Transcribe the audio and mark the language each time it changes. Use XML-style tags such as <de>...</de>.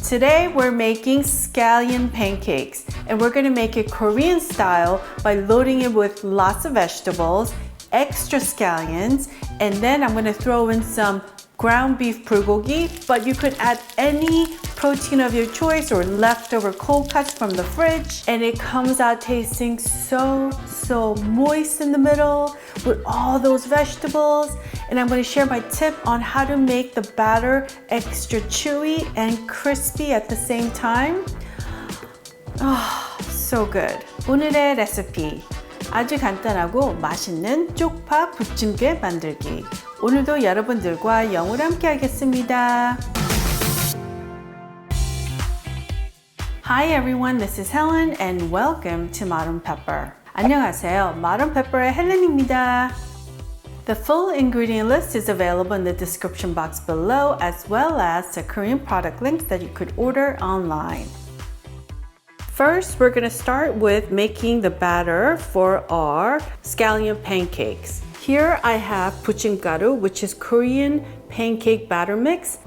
<en>Today we're making scallion pancakes and we're gonna make it Korean style by loading it with lots of vegetables, extra scallions, and then I'm gonna throw in some ground beef bulgogi, but you could add any protein of your choice or leftover cold cuts from the fridge, and it comes out tasting so moist in the middle with all those vegetables. And I'm going to share my tip on how to make the batter extra chewy and crispy at the same time. So good.</en> <ko>오늘의 레시피, 아주 간단하고 맛있는 쪽파 부침개 만들기. 오늘도 여러분들과 영어로 함께 하겠습니다.</ko> <en>Hi everyone, this is Helen and welcome to Modern Pepper.</en> <ko>안녕하세요, Modern Pepper의 헬렌입니다.</ko> <en>The full ingredient list is available in the description box below, as well as the Korean product links that you could order online. First, we're going to start with making the batter for our scallion pancakes. Here I have bu침가루, which is Korean pancake batter mix.</en>